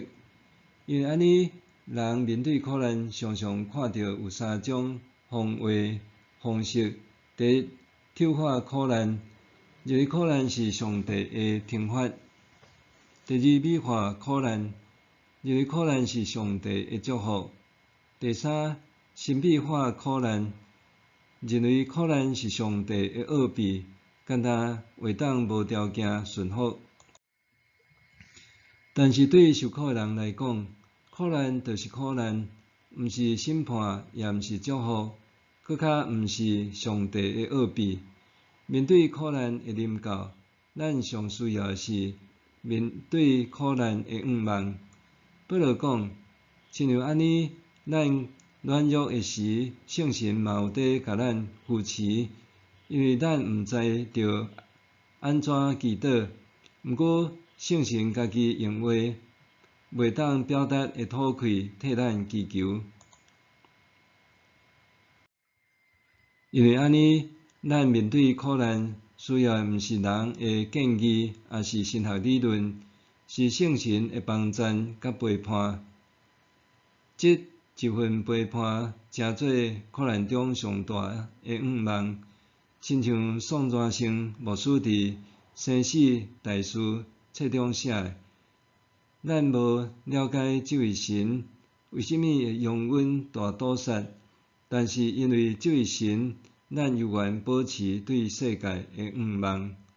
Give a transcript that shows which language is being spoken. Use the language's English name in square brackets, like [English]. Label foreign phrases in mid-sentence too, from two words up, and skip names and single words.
[Min Nan Chinese] 因为安尼，人面对苦难常常看到有三种方式：第一，跳化苦难，认为苦难是上帝的惩罚；第二，美化苦难，认为苦难是上帝的祝福；第三，神秘化苦难，认为苦难是上帝的奥秘，简单会当无条件顺服。但是对受苦的人来讲，苦难就是苦难，毋是审判，也毋是祝福，搁较毋是上帝的奥秘。面对苦难的临到，咱上需要的是面对苦难的仰望。保罗讲，亲像安尼，咱软弱的时，圣神嘛有伫甲咱扶持，因为咱毋知着安怎祈祷，毋过圣神家己用话袂当表达的吐气替咱祈求。因为安尼，咱面对苦难需要的毋是人的建议，也是神学理论，是圣神的帮赞甲陪伴。即一份陪伴，诚做苦难中上大的仰望，亲像宋传圣牧师伫《生死大事》册中写的：咱无了解这位神为甚物会用阮大堵塞，但是因为这位神，咱犹原保持对世界的仰望。